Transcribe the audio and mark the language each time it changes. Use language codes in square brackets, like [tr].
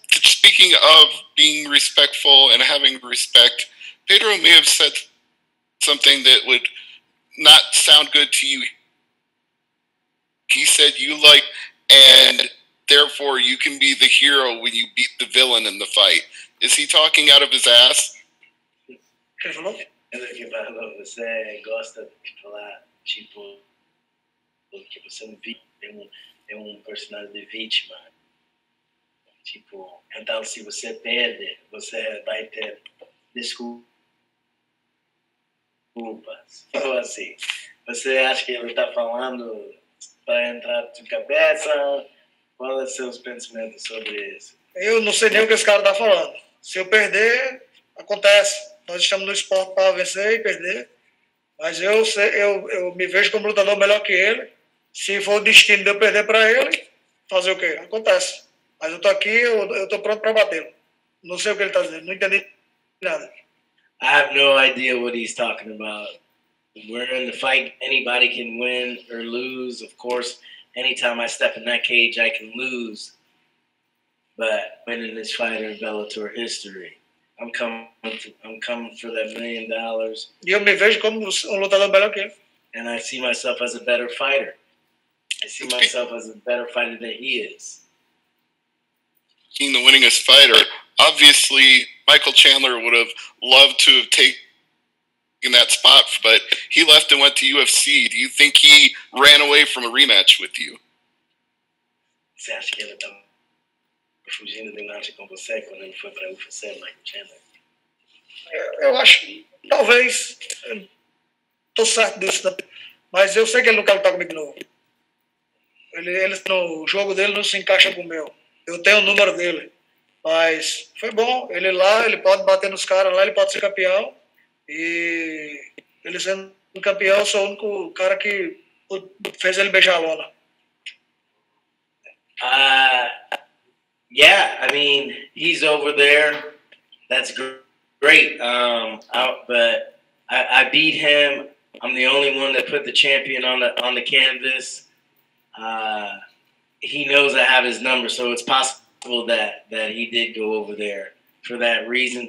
[en] Speaking of being respectful and having respect, Pedro may have said something that would not sound good to you. He said you like, and therefore you can be the hero when you beat the villain in the fight. Is he talking out of his ass? [pt] Ele falou, você gosta de falar, tipo, que você é um personagem de vítima. Tipo, então se você perde, você vai ter desculpas. Ou assim, você acha que ele está falando para entrar na sua cabeça? Quais são os seus pensamentos sobre isso? Eu não sei nem o que esse cara está falando. Se eu perder, Acontece. Nós estamos no esporte para vencer e perder. Mas eu me vejo como lutador melhor que ele. Se for o destino de eu perder para ele, fazer o quê? Acontece. Mas eu tô aqui, eu tô pronto para batê-lo. Não sei o que ele está dizendo, não entendi nada. [en] I have no idea what he's talking about. We're in the fight. Anybody can win or lose. Of course, anytime I step in that cage, I can lose. But winning this fight in Bellator history, I'm coming for that $1 million. [pt] E eu me vejo como lutador melhor que ele. [en] And I see myself as a better fighter. I see myself as a better fighter than he is. Being the winningest fighter, obviously Michael Chandler would have loved to have taken that spot, but he left and went to UFC. Do you think he ran away from a rematch with you? [pt] Você acha que ele estava fugindo de nada com você quando ele foi para a UFC, Michael Chandler? Eu acho que talvez. Estou certo disso, mas eu sei que ele não quer lutar comigo de novo. O jogo dele não se encaixa com o meu. Eu tenho o número dele. Mas foi bom. Ele lá, ele pode bater nos caras lá, ele pode ser campeão. E ele sendo campeão, eu sou o único cara que fez ele beijar a lona. [en] Yeah, I mean, he's over there. That's great. But I beat him. I'm the only one that put the champion on the canvas. He knows I have his number, so it's possible that he did go over there for that reason.